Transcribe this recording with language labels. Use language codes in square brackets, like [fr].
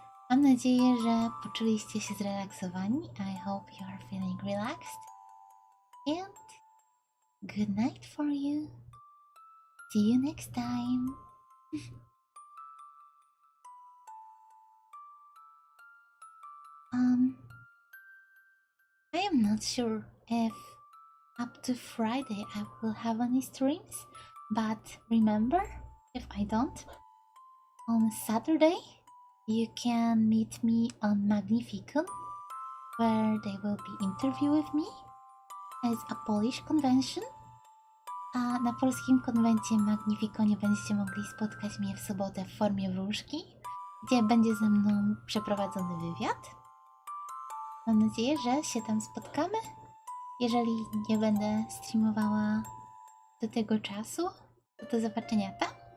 [pl] Mam nadzieję, że poczuliście się zrelaksowani. [en] I hope you are feeling relaxed. And good night for you. See you next time. I am not sure if up to Friday I will have any streams, but remember, if I don't, on Saturday you can meet me on Magnificum, where they will be interview with me. It's a Polish convention. [pl] A na polskim konwencie Magnificonie będziecie mogli spotkać mnie w sobotę w formie wróżki, gdzie będzie ze mną przeprowadzony wywiad. Mam nadzieję, że się tam spotkamy. Jeżeli nie będę streamowała do tego czasu, to do zobaczenia tam.